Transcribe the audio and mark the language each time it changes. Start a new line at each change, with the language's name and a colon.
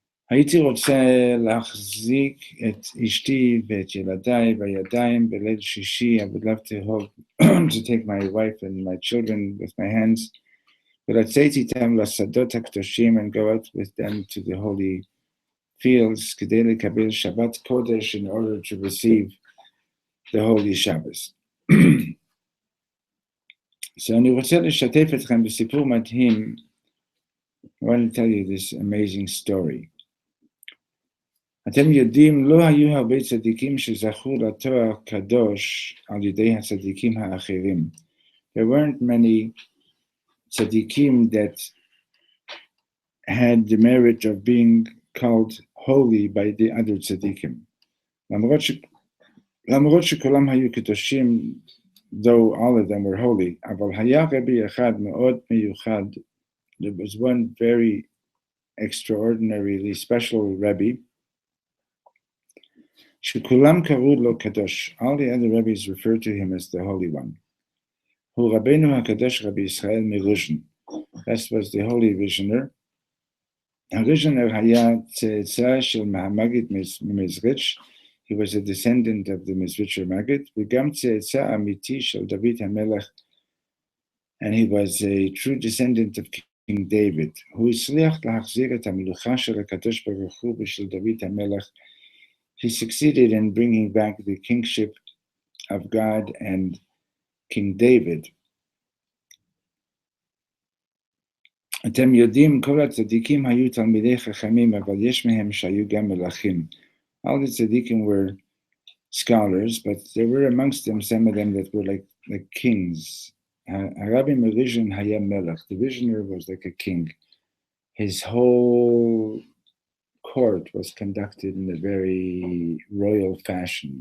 Hebrew: הייתי רוצה להחזיק את אשתי ואת ילדיי בידיים בליל שישי.
English: I would love to hold, to take my wife and my children with my hands,
Hebrew: ולצאת איתם לשדות הקדושים
English: and go out with them to the holy fields
Hebrew: כדי לקבל שבת קודש
English: in order to receive the holy Shabbos.
Hebrew: So אני רוצה לשתף אתכם בסיפור מדהים.
English: I want to tell you this amazing story.
Hebrew: אתם יודעים, לא היו הרבה צדיקים שזכו לתואר קדוש על ידי הצדיקים האחרים.
English: There weren't many tzaddikim that had the merit of being called holy by the other tzaddikim.
Hebrew: למרות שכולם היו קדושים,
English: though all of them were holy,
Hebrew: אבל היה רבי אחד מאוד מיוחד.
English: There was one very extraordinarily special Rebbe,
Hebrew: שכולם קראו לו קדוש.
English: All the other rabbis referred to him as the Holy One.
Hebrew: הוא רבנו הקדוש רבי ישראל מרוז'ן.
English: That was the holy visioner.
Hebrew: הרוז'נר היה צאצא של מהמגיד ממזריץ'.
English: He was a descendant of the Mizritcher Maggid,
Hebrew: וגם צאצא אמיתי של דוד המלך,
English: and he was a true descendant of King David.
Hebrew: הוא הצליח להחזיר את המלוכה של הקדוש ברוך הוא ושל דוד המלך.
English: He succeeded in bringing back the kingship of God and King David.
Hebrew: אתם יודעים, כל הצדיקים היו תלמידי חכמים, אבל יש מהם שהיו גם מלכים.
English: All the tzaddikim were scholars, but there were amongst them some of them that were like kings. Rabbi Merizhin
Hebrew: haya melech.
English: The visioner was like a king. His whole court was conducted in a very royal fashion.